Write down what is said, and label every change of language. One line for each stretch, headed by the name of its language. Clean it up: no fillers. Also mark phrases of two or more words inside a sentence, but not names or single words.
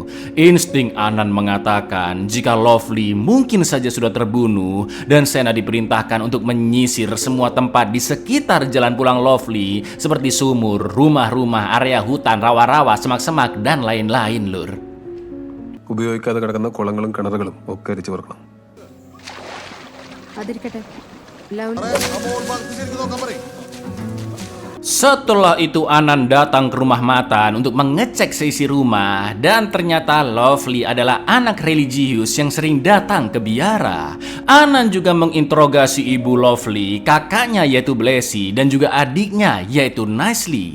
Indonesian: Insting Anan mengatakan jika Lovely mungkin saja sudah terbunuh, dan Sena diperintahkan untuk menyisir semua tempat di sekitar jalan pulang Lovely seperti sumur, rumah-rumah, area hutan, rawa-rawa, semak-semak, dan lain-lain lur.
Malayalam: ഉപയോഗിക്കാതെ കിടക്കുന്ന കുളങ്ങളും കിണറുകളും ഒക്കെ അരിച്ചു പറക്കണം. അതിരിക്കട്ടെ.
Indonesian: Setelah itu Anan datang ke rumah Matan untuk mengecek seisi rumah dan ternyata Lovely adalah anak religius yang sering datang ke biara. Anan juga menginterogasi ibu Lovely, kakaknya yaitu Blessy dan juga adiknya yaitu Nicely.